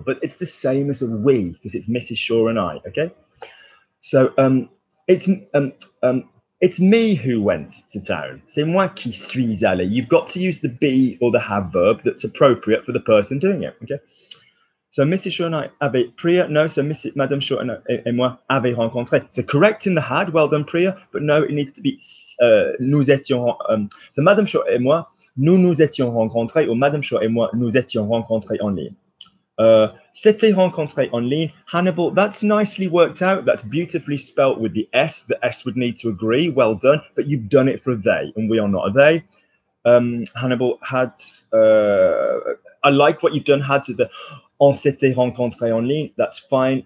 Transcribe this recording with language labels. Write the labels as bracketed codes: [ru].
[en] But it's the same as a we because it's Mrs. Shaw and I. Okay, so it's me who went to town. [fr] C'est moi qui suis allé. [en] You've got to use the be or the have verb that's appropriate for the person doing it. Okay. So Mrs. Shaw and I avaient Priya. No, so [fr] Madame Shaw et moi avaient rencontré. [en] So correct in the had. Well done, Priya. But no, it needs to be [fr] nous étions. So Madame Shaw et moi, nous nous étions rencontrés, or Madame Shaw et moi, nous étions rencontrés en ligne. S'était rencontré en ligne. [en] Hannibal, that's nicely worked out. That's beautifully spelt with the S. The S would need to agree. Well done. But you've done it for a they, and we are not a they. Hannibal had. I like what you've done. Had with the. [fr] On s'était rencontré en ligne, [en] that's fine.